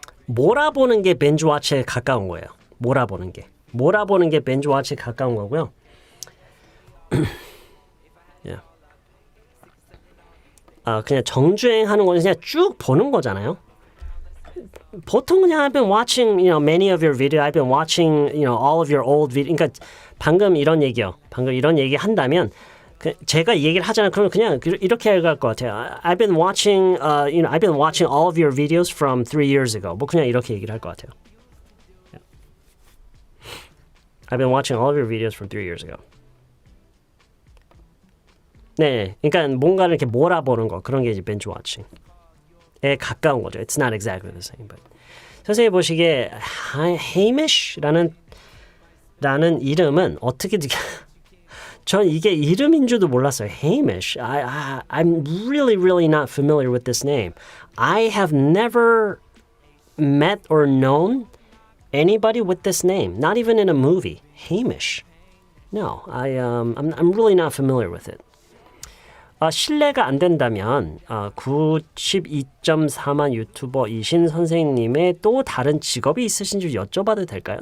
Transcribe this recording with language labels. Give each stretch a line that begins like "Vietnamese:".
Korean: 몰아보는 게 binge-watch에 가까운 거예요. 몰아보는 게 binge-watch에 가까운 거고요.
English: yeah.
Korean: 그냥 정주행하는 거는 그냥 쭉 보는 거잖아요. 보통 그냥
English: I've been watching, many of your videos. I've been watching, all of your old videos.
Korean: 그러니까 방금 이런 얘기 한다면 제가 이 얘기를 하잖아요. 그러면 그냥 이렇게 얘기할 것 같아요.
English: I've been watching, I've been watching all of your videos from 3 years ago.
Korean: 뭐 그냥 이렇게 얘기를 할 것 같아요.
English: Yeah. I've been watching all of your videos from 3 years ago.
Korean: 네, 그러니까 뭔가를 이렇게 몰아보는 거 그런 게 이제 binge watching에 가까운 거죠.
English: It's not exactly the same, but
Korean: 선생님 보시기에 Hamish라는 이름은 어떻게 전 이게 이름인 줄도 몰랐어요.
English: Hamish. I'm really not familiar with this name. I have never met or known anybody with this name, not even in a movie. Hamish. No, I'm really not familiar with it.
Korean: 실례가 안 된다면 92.4만 유튜버이신 선생님의 또 다른 직업이 있으신지 여쭤봐도 될까요?